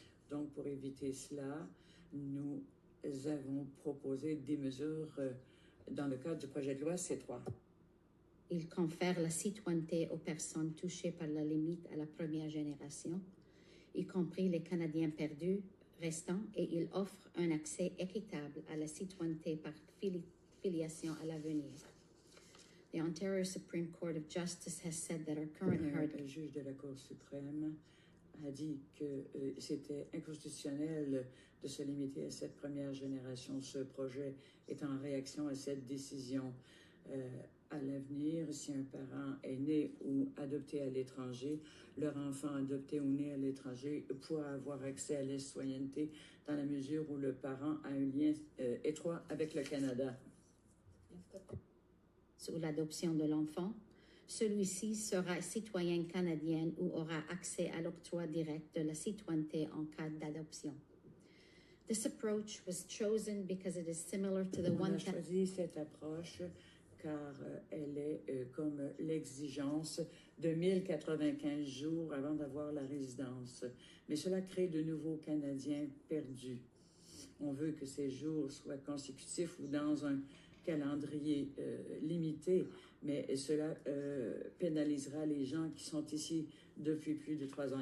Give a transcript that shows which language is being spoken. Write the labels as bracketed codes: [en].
[fr] Donc, pour éviter cela, nous avons proposé des mesures dans le cadre du projet de loi C3. Il confère la citoyenneté aux personnes touchées par la limite à la première génération, y compris les Canadiens perdus restants, et il offre un accès équitable à la citoyenneté par filiation à l'avenir. [en] The Ontario Supreme Court of Justice has said that our current [fr] Le juge de la Cour suprême a dit que c'était inconstitutionnel de se limiter à cette première génération. Ce projet est en réaction à cette décision. À l'avenir, si un parent est né ou adopté à l'étranger, leur enfant adopté ou né à l'étranger pourra avoir accès à la citoyenneté dans la mesure où le parent a un lien étroit avec le Canada. Sur l'adoption de l'enfant, celui-ci sera citoyen canadien ou aura accès à l'octroi direct de la citoyenneté en cas d'adoption. [en] This approach was chosen because it is similar to the [fr] On [en] one [fr] a choisi cette approche car elle est comme l'exigence de 1095 jours avant d'avoir la résidence. Mais cela crée de nouveaux Canadiens perdus. On veut que ces jours soient consécutifs ou dans un calendrier limité, mais cela pénalisera les gens qui sont ici depuis plus de 3 ans.